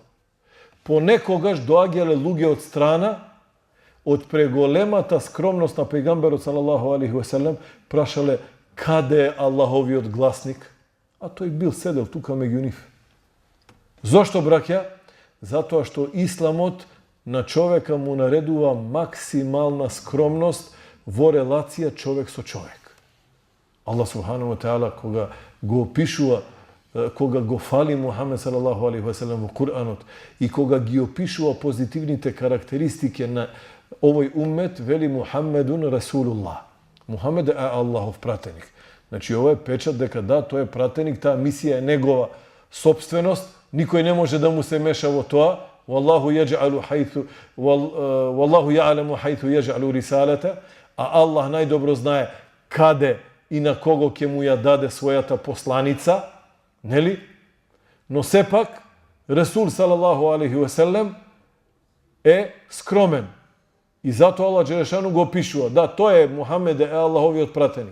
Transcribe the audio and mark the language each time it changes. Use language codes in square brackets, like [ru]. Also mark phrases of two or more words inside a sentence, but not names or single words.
[mk] Понекогаш доаѓале луѓе од страна, од преголемата скромност на пејгамберот [ar] صلى الله عليه وسلم, [mk] прашале каде е Аллаховиот гласник, а тој бил седел тука меѓу нив. Зошто, браќа? Затоа што исламот на човека му наредува максимална скромност во релација човек со човек. [ar] الله سبحانه وتعالى [mk] кога го опишува, кога го фали Мухамед [ar] صلى الله عليه وسلم [mk] во Куранот и кога ги опишува позитивните карактеристики на овој уммет, вели [ar] محمد رسول الله. [mk] Мухамед е Аллахов пратеник. Значи, ова е печат дека да, тој е пратеник, таа мисија е негова собственост, никој не може да му се меша во тоа. [ar] والله يعلم حيث يجعل رسالة, [mk] а Аллах најдобро знае каде и на кого ќе му ја даде својата посланица, нели? Но сепак Ресул [ar] صلى الله عليه وسلم [mk] е скромен. И затоа [ar] الله جل شأنه [mk] го опишува. Да, тој е Мухамед е Аллаховиот пратеник.